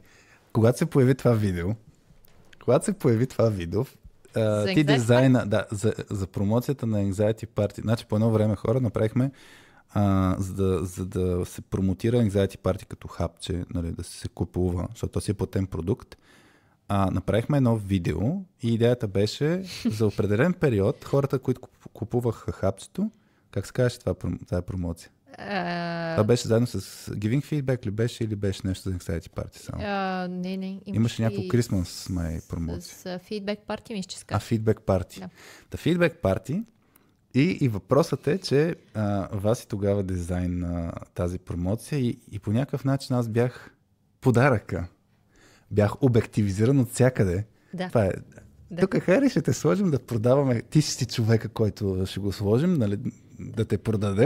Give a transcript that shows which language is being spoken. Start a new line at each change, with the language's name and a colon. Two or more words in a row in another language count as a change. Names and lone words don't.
Bulgarian: Когато се появи това видео, ти дизайна, за промоцията на Anxiety Party, значи по едно време хора направихме, за да се промотира Anxiety Party като хапче, нали, да се купува, защото то си е платен продукт, направихме едно видео и идеята беше за определен период хората, които купуваха хапчето, как се казваше тази промоция? Това беше заедно с Giving Feedback ли беше или беше нещо за Anxiety Party само? Не. Имаше някакво Christmas май промоция. С Feedback Party мисля, че сказа. Feedback Party. Да. Feedback Party и въпросът е, че Васи тогава дизайн на тази промоция и по някакъв начин аз бях подаръка. Бях обективизиран от всякъде. Да. Това е. Да. Тук Хари ще те сложим да продаваме. Ти си човека, който ще го сложим, нали, да те продадем.